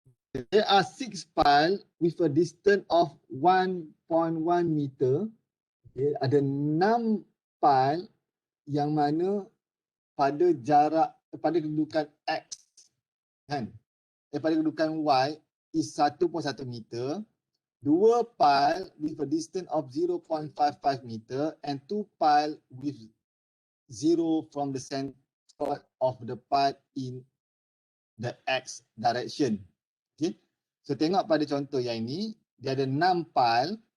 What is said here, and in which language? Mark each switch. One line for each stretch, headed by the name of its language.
English: There are 6 piles with a distance of 1.1 meter. Okay.
Malay: Ada 6 pile yang mana pada jarak, pada kedudukan X kan, daripada kedudukan Y
English: is 1.1 meter. 2 pile with a distance of 0.55 meter and 2 pile with 0 from the center of the pile in the X direction. Okay.
Malay: So tengok pada contoh yang ini, dia ada 6 pile.